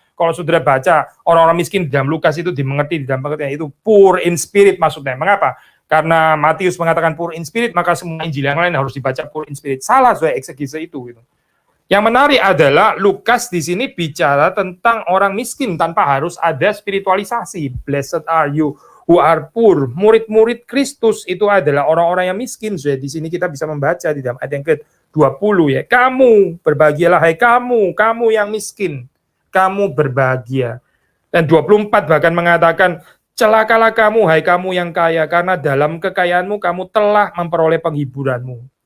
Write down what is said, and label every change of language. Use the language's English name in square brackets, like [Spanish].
[Indonesian] Kalau saudara baca orang-orang miskin di dalam Lukas itu dimengerti di dalam pengertian itu [English] poor in spirit [Indonesian] maksudnya. Mengapa? Karena Matius mengatakan [English] poor in spirit, [Indonesian] maka semua Injil yang lain harus dibaca poor in spirit. Salah saya eksegese itu gitu. Yang menarik adalah Lukas di sini bicara tentang orang miskin tanpa harus ada spiritualisasi. [English] Blessed are you who are poor. [Indonesian] Murid-murid Kristus itu adalah orang-orang yang miskin. Di sini kita bisa membaca di dalam ayat yang ke-20 ya. Kamu berbahagialah hai kamu yang miskin. kamu berbahagia. Dan 24 bahkan mengatakan, celakalah kamu, hai kamu yang kaya, karena dalam kekayaanmu kamu telah memperoleh penghiburanmu.